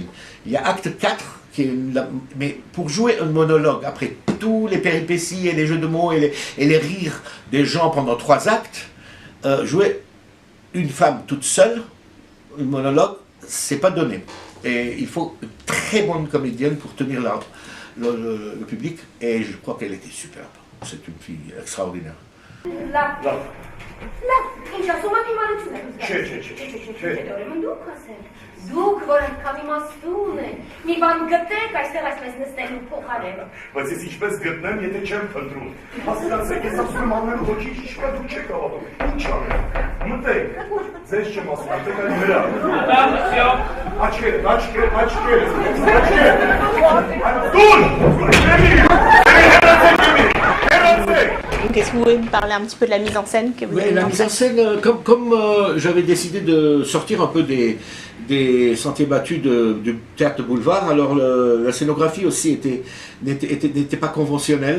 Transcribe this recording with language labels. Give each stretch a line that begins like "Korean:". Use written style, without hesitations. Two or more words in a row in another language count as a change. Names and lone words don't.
French: Il y a acte 4, mais pour jouer un monologue, après tous les péripéties et les jeux de mots et les rires des gens pendant 3 actes, jouer une femme toute seule, un monologue, c'est pas donné. Et il faut une très bonne comédienne pour tenir le public, et je crois qu'elle était superbe. C'est une fille extraordinaire.
Armenian: Ինչ ասում եք իմանություն եք ուրեմն դուք ասեք դուք որ այդքան իմաստուն եք մի բան գտեք այստեղ այսպես նստելու փոխարեն Բայց ես ինչպես գտնեմ, եթե չեմ փնտրում։ Հասկանացեք, ես ասում եմ ամեն ոչինչ ինչքան դուք չեք հավատում։ Ինչ անեմ։ Մտեք։ Ձեզ չեմ ասում, մտեք այլ վրա։ Աչքերը։
French: Donc est-ce que vous pouvez me parler un petit peu de la mise en scène que vous avez la mise en scène, comme j'avais décidé de sortir un peu des sentiers battus du théâtre de boulevard, alors la scénographie aussi n'était pas conventionnelle.